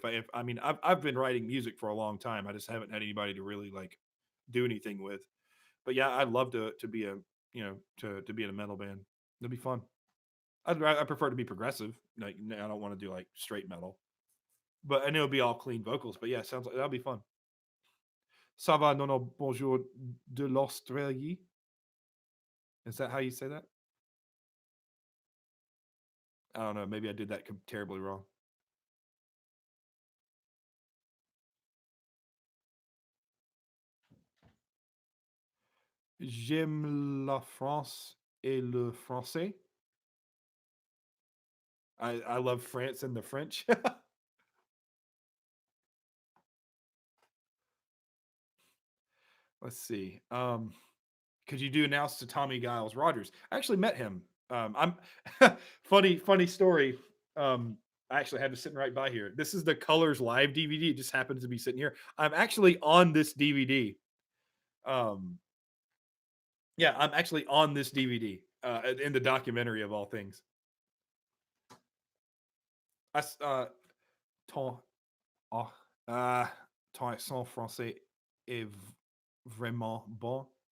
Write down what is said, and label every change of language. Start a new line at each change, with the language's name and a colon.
English: If I mean, I've been writing music for a long time. I just haven't had anybody to really like do anything with. But yeah, I'd love to be a to be in a metal band. It'd be fun. I prefer to be progressive. Like I don't want to do like straight metal, but I know it'd be all clean vocals. But yeah, sounds like that'll be fun.
French: Ça va, non, non, bonjour de l'Australie.
English: Is that how you say that? I don't know. Maybe I did that terribly wrong.
French: J'aime la France et le français.
English: I love France and the French. Let's see. Could you do announce to Tommy Giles Rogers? I actually met him. I'm funny story. I actually have it sitting right by here. This is the Colors Live DVD. It just happens to be sitting here. I'm actually on this DVD. Um, yeah, I'm actually on this DVD in the documentary of all things.
French: Ton, oh, ton accent français est vraiment bon.